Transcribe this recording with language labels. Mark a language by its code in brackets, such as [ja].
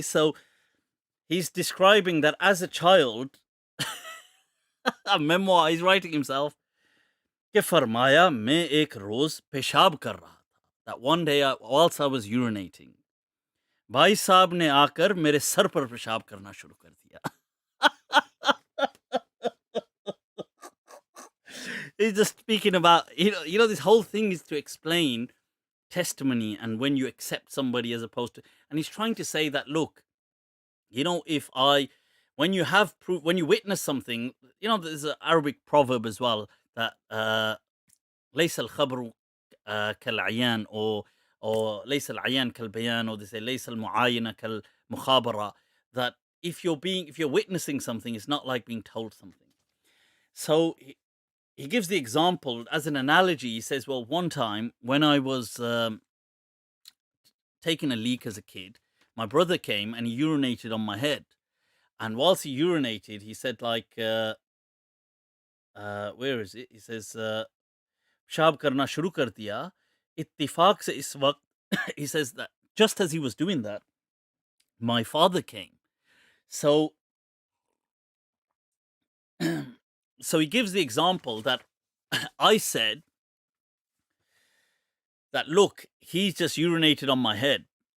[en] So he's describing that as a child, a memoir, he's writing himself, [hi] कि फरमाया मैं एक रोज पेशाब कर रहा था. [en] That one day whilst I was urinating, [hi] भाई साहब ने आकर मेरे सर पर पेशाब करना शुरू कर दिया. [en] He's just speaking about, this whole thing is to explain testimony and when you accept somebody as opposed to, and he's trying to say that, look, when you have proof, when you witness something, there's an Arabic proverb as well that [ar] ليس الخبر كالعيان [en] or [ar] ليس العيان كالبيان, [en] or they say [ar] ليس المعاينة كالمخابرة, [en] that if you're witnessing something, it's not like being told something. So he gives the example as an analogy. He says, well, one time when I was taking a leak as a kid, my brother came and he urinated on my head. And whilst he urinated, he said, like, where is it? He says, [hi] पेशाब करना शुरू कर दिया. इत्तिफाक से इस वक्त, [en] he says that just as he was doing that, my father came. So he gives the example that I said that, look, he just urinated on my head.